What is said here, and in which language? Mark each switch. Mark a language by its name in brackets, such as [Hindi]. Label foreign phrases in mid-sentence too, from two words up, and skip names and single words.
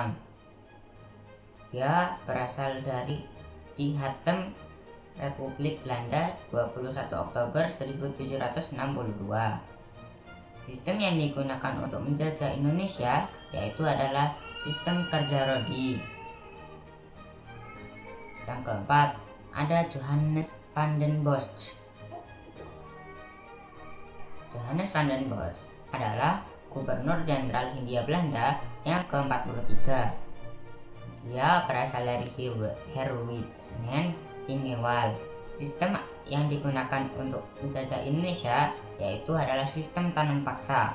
[Indonesian] Dia berasal dari Di Hattem, Republik Belanda 21 Oktober 1762. Sistem yang digunakan untuk menjajah Indonesia yaitu adalah sistem kerja rodi. Yang keempat, ada Johannes van den Bosch. Johannes van den Bosch adalah Gubernur Jenderal Hindia Belanda yang ke-43. Dia berasal dari Herwijnen-Ingewal. Sistem yang digunakan untuk menjajah Indonesia yaitu adalah sistem tanam paksa.